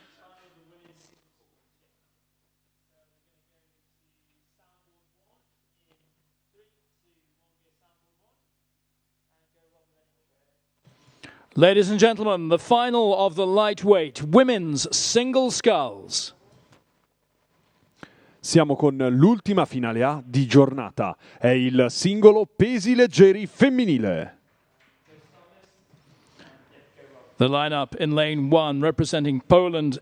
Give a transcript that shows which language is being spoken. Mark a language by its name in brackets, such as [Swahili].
[English] Final of the women's single sculls, yeah. So we're going to go to soundboard 1 in 3, 2, 1, go soundboard 1. And go Rob with that intro. Ladies and gentlemen, the final of the lightweight women's single sculls. [Italian] Siamo con l'ultima finale A di giornata. È il singolo pesi leggeri femminile. [English] The lineup in lane 1 representing Poland.